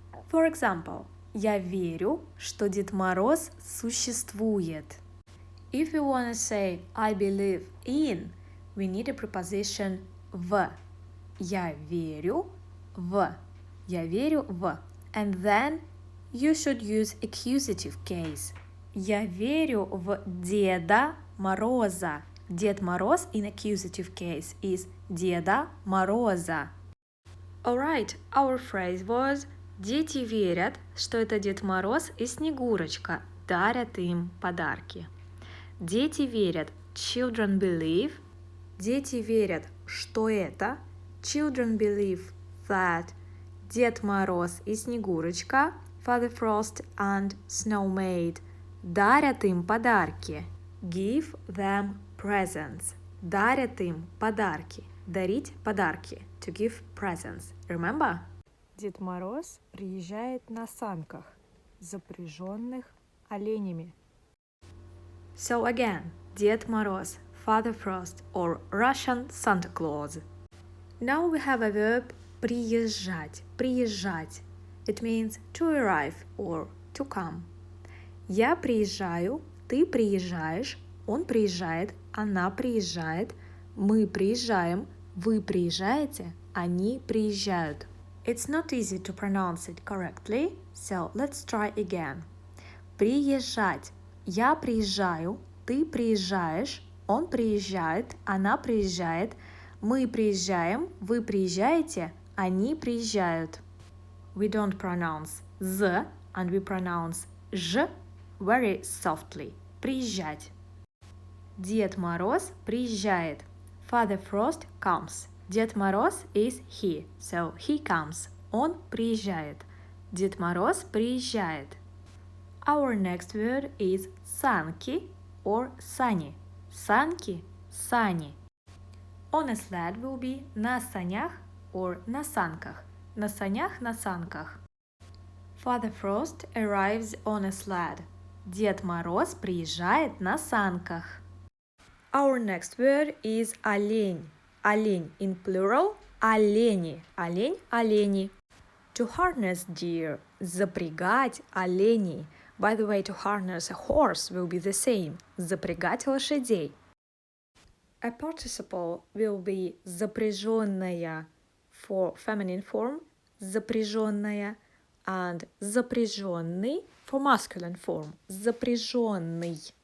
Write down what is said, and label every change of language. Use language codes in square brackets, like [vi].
[en] For example, [ru] я верю, что Дед Мороз существует. [en] If you want to say I believe in, we need a preposition в. [ru] Я верю в. Я верю в. [en] And then you should use accusative case. [ru] Я верю в Деда Мороза. [en] Дед Мороз in accusative case is Деда Мороза. Alright, our phrase was [ru] дети верят, что это Дед Мороз и Снегурочка дарят им подарки. Дети верят, [en] children believe. [ru] Дети верят, что это, [en] children believe that [ru] Дед Мороз и Снегурочка, [en] Father Frost and Snow Maid, [ru] дарят им подарки. [en] Give them presents. [ru] Дарят им подарки. Дарить подарки. [en] To give presents. Remember? [ru] Дед Мороз приезжает на санках, запряженных оленями. [en] So again, Дед Мороз, Father Frost or Russian Santa Claus. Now we have a verb приезжать. [ru] Приезжать. [en] It means to arrive or to come. [ru] Я приезжаю, ты приезжаешь, он приезжает, она приезжает, мы приезжаем, вы приезжаете, они приезжают. [en] It's not easy to pronounce it correctly, so let's try again. [ru] Приезжать. Я приезжаю, ты приезжаешь, он приезжает, она приезжает, мы приезжаем, вы приезжаете, они приезжают. [en] We don't pronounce z and we pronounce ж very softly. [ru] Приезжать. Дед Мороз приезжает. [en] Father Frost comes. Дед Мороз is he, so he comes. [ru] Он приезжает. Дед Мороз приезжает. [en] Our next word is санки or сани. [ru] Санки, сани. [en] On a sled will be [ru] на санях [en] or [ru] на санках. На санях, на санках. [en] Father Frost arrives on a sled. [ru] Дед Мороз приезжает на санках. [en] Our next word is олень. Олень in plural – олени. [ru] Олень, олени. [en] To harness deer – [ru] запрягать оленей. [en] By the way, to harness a horse will be the same – [ru] запрягать лошадей. [en] A participle will be запряженная for feminine form – запряженная and запряженный for masculine form – запряженный.